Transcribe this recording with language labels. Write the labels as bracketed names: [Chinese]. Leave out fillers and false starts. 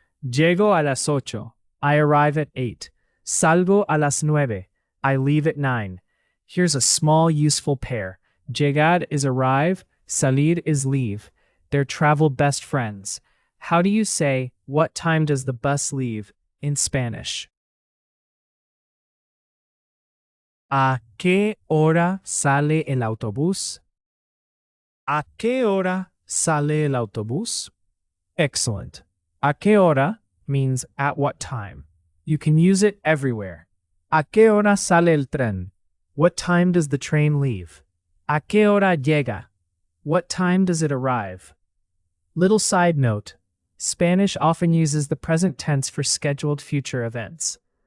[Spanish] Llego a las 8. [English] I arrive at 8. [Spanish] Salgo a las 9. [English] I leave at 9. Here's a small useful pair. Llegar is arrive, salir is leave. They're travel best friends. How do you say, what time does the bus leave in Spanish? [Spanish] ¿A qué hora sale el autobús? ¿A qué hora sale el autobús? [English] Excellent. [Spanish] ¿A qué hora [English] means at what time. You can use it everywhere. [Spanish] ¿A qué hora sale el tren? [English] What time does the train leave? [Spanish] ¿A qué hora llega? [English] What time does it arrive? Little side note, Spanish often uses the present tense for scheduled future events.